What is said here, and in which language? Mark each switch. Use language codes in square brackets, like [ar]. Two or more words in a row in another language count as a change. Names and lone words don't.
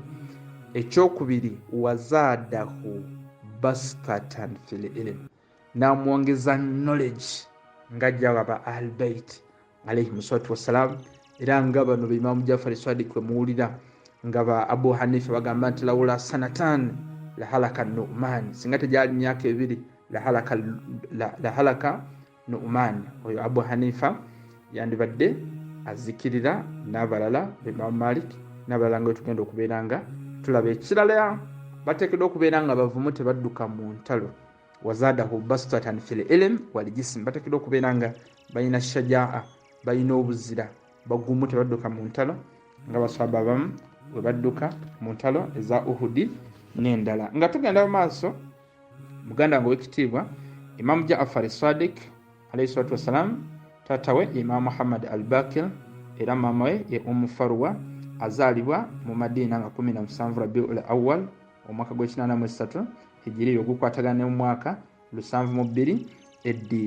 [lg] Ekyokubiri [ar] زاده بسطة في العلم, [lg] n'amwongeza knowledge ng'ajja aba Ahlulbayt [ar] عليهم الصلاة والسلام, [lg] era nga bano be Imaamu Jaafar Sadiq we muwulira nga ba Abu Hanifa bagamba nti [ar] لولا السنتان لهلك النعمان, [lg] singa tegyali myaka 2 [ar] لهلك النعمان. [lg] Oyo Abu Hanifa yandibadde azikirira n'abalala Imaamu Malik n'abalala nga tugenda okubeera nga tulaba. Ekirala bateekeddwa okubeera nga bavumu tebadduka mu ntalo. [ar] وزاده بسطة في العلم والجسم, [lg] bateekeddwa okubeera nga balina shajaa, balina obuzira, bagumu tebadduka mu ntalo nga basahaba abamu bwe badduka mu ntalo eza Uhudi n'endala. Nga tugenda mu maaso, muganda nga w'ekitiibwa Imaamu Jaafar Sadiq [ar] عليه الصلاة والسلام, [lg] taata we Imaamu Muhammad al-Baqir era maama we ye Farwa, azaalibwa mu Madina nga 17 Rabiul Awwal omwaka gw'83 hijiri, ogukwatagana mu mwaka 72 eddi.